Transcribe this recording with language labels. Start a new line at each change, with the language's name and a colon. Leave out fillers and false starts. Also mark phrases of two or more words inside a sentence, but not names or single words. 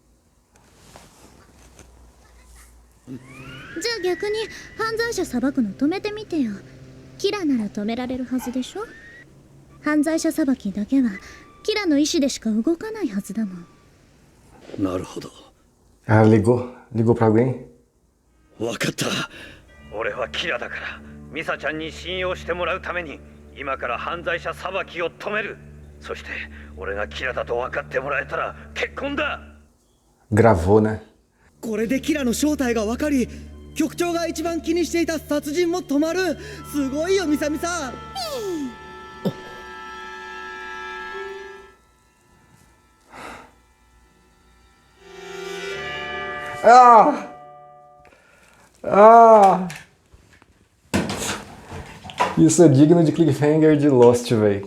Japanese: じゃあ逆に犯罪者裁くの止めてみてよ。キラなら止められるはずでしょ。犯罪者裁きだけはキラの意志でしか動かないはずだもん。なるほど。
Portuguese: Ligou pra alguém?
Japanese: わかった。俺はキラだからミサちゃんに信用してもらうために今から犯罪者裁きを止める。そして俺がキラだと分かってもらえたら結婚だ。
Portuguese: Gravou, né?
Japanese: これでキラの正体が分かり、局長が一番気にしていた殺人も止まる。すごいよミサミサ。
Portuguese: Isso é digno de cliffhanger de Lost, velho.